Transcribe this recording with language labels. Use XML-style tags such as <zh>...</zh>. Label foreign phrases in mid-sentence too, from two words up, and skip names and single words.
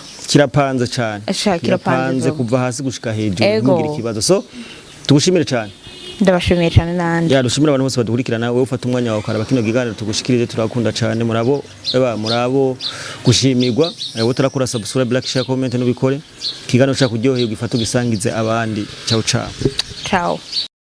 <rn>kirapanze cyane kirapanze kuva hasi gushika hejuru ntugira ikibazo so tugushimire cyane ndabashimiye cyane nande ya dushimira abantu bose badukurikirana wewe ufata umwanya wawe ukaraba kino giganiro tugushikirije turakunda cyane murabo gushimirwa wowe turakora</rn> <en>subscribe like share comment</en> <rn>n'ubikore kiganiro cyo kuryohera ugifata ugisangize abandi</rn> <it>ciao ciao</it>